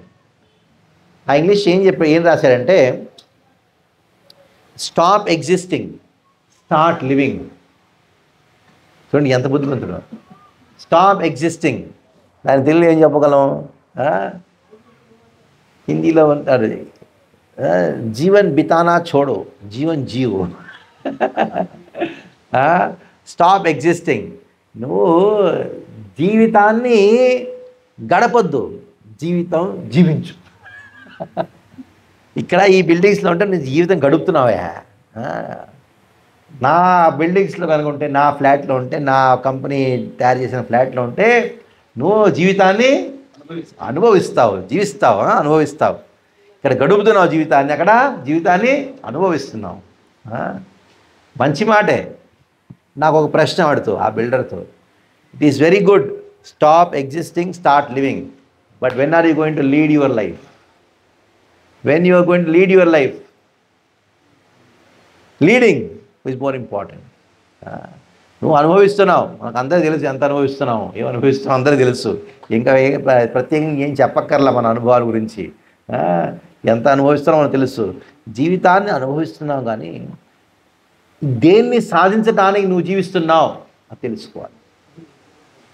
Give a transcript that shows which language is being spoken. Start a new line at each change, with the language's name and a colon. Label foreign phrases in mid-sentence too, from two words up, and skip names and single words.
Telugu: ఆ ఇంగ్లీష్ ఏం రాశాడంటే,
English: stop existing, start living.
Telugu: చూడండి ఎంత బుద్ధిమంతుడు.
English: stop existing,
Telugu: దాని తెలుగులో ఏం చెప్పగలం, హిందీలో అంటారు,
Hindi: जीवन बिताना छोड़ो, जीवन जियो.
English: stop existing,
Telugu: నువ్వు జీవితాన్ని గడపొద్దు, జీవితం జీవించు. ఇక్కడ ఈ బిల్డింగ్స్లో ఉంటే నేను జీవితం గడుపుతున్నావా, నా బిల్డింగ్స్లో కనుక ఉంటే, నా ఫ్లాట్లో ఉంటే, నా కంపెనీ తయారు చేసిన ఫ్లాట్లో ఉంటే నువ్వు జీవితాన్ని అనుభవిస్తావు, అనుభవిస్తావు. ఇక్కడ గడుపుతున్నావు జీవితాన్ని, అక్కడ జీవితాన్ని అనుభవిస్తున్నావు. మంచి మాటే. నాకు ఒక ప్రశ్న అడుగుతూ ఆ బిల్డర్తో,
English: It is very good, stop existing, start living, but when are you going to lead your life? When you are going to lead your life, leading is more important.
Telugu: నువ్వు అనుభవిస్తున్నావు, మనకు అందరికీ తెలుసు ఎంత అనుభవిస్తున్నావు, ఏం అనుభవిస్తున్నావు అందరికీ తెలుసు, ఇంకా ప్రత్యేకంగా ఏం చెప్పక్కర్లా మన అనుభవాల గురించి. ఎంత అనుభవిస్తున్నావు మనకు తెలుసు. జీవితాన్ని అనుభవిస్తున్నావు, కానీ దేన్ని సాధించడానికి నువ్వు జీవిస్తున్నావు అది తెలుసుకోవాలి.